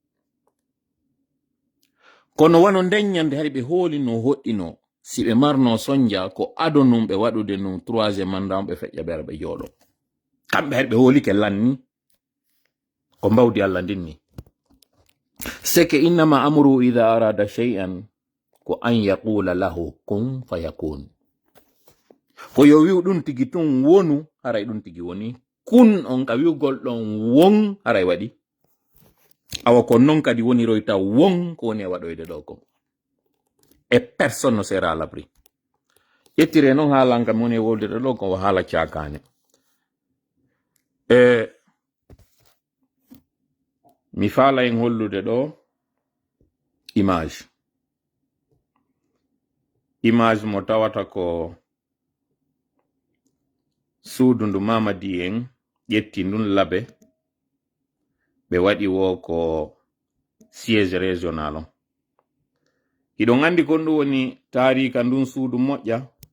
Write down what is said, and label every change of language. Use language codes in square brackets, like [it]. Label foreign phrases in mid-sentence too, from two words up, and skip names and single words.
[ff] kono wano nden ñande hari ɓe hooli no hoɗɗino si ɓe marno sonja ko adonum ɓe waɗude num 3e mandat ɓe feƴƴa ɓe ara ɓe jooɗo kamɓe hari ɓe hoolike lanni ko mbawdi Allah ndinni seke [ar] إنما أمر إذا أراد شيئا [ff] ko [ar] أن يقول له كن فيكون [ff] ko yo wiw ɗum tigi tun wonu haray ɗum tigi woni kun on ka wiwgol ɗon won haray waɗi awa ko non kadi woniroyta won ko woni e waɗoyde ɗo ko e [fr] personne ne sera à l'abri [ff] ƴettire noon haalanka mi woni e woldude ɗo ko haala cakane mi faala en hollude ɗo image mo tawata ko suudu ndu Mamadi en ƴetti ndun labe ɓe waɗi wo ko [fr] siège régional [ff] on hiɗon andi kon ɗum woni tarika ndun suudu moƴƴa